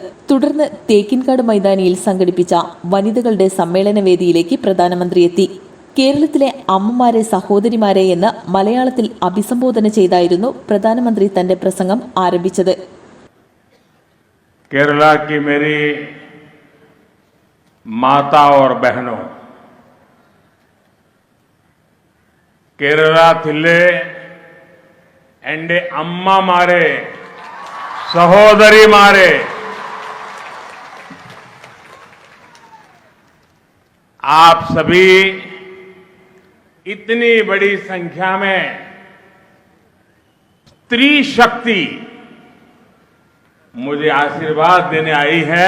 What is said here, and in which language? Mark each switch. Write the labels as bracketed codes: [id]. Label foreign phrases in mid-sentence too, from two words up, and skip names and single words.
[ml] തുടർന്ന് തേക്കിൻകാട് മൈതാനിയിൽ സംഘടിപ്പിച്ച വനിതകളുടെ സമ്മേളന വേദിയിലേക്ക് പ്രധാനമന്ത്രി എത്തി. കേരളത്തിലെ അമ്മമാരെ സഹോദരിമാരെ എന്ന് മലയാളത്തിൽ അഭിസംബോധന ചെയ്തായിരുന്നു പ്രധാനമന്ത്രി തന്റെ പ്രസംഗം ആരംഭിച്ചത്. [hi] കേരള की मेरी माता और बहनों, [ml] കേരളത്തിലെ എൻ്റെ അമ്മമാരെ സഹോദരിമാരെ, [hi] आप सभी इतनी बड़ी संख्या में स्त्री शक्ति मुझे आशीर्वाद देने आई है.